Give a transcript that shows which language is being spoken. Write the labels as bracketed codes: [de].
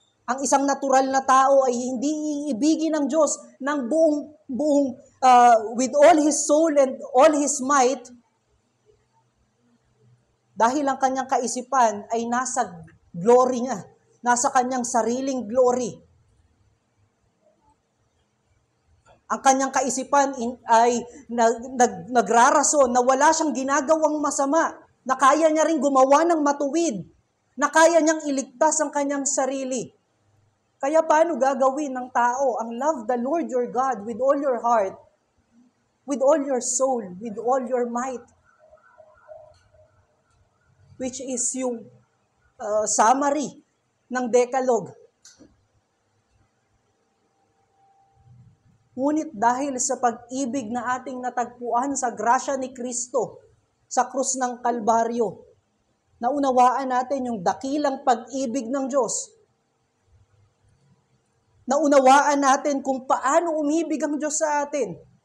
[tl] Ang isang natural na tao ay hindi iibigin ng Diyos ng buong [en] with all his soul and all his might [tl] dahil ang kanyang kaisipan ay nasa glory niya, nasa kanyang sariling glory. Ang kanyang kaisipan ay nagrarason na wala siyang ginagawang masama, na kaya niya rin gumawa ng matuwid, na kaya niyang iligtas ang kanyang sarili. Kaya paano gagawin ng tao ang [en] love the Lord your God with all your heart, with all your soul, with all your might? Which is yung summary ng Decalogue. [tl] Ngunit dahil sa pag-ibig na ating natagpuan sa grasya ni Kristo sa krus ng Kalbaryo, naunawaan natin yung dakilang pag-ibig ng Diyos. Naunawaan natin kung paano umibig ang Diyos sa atin.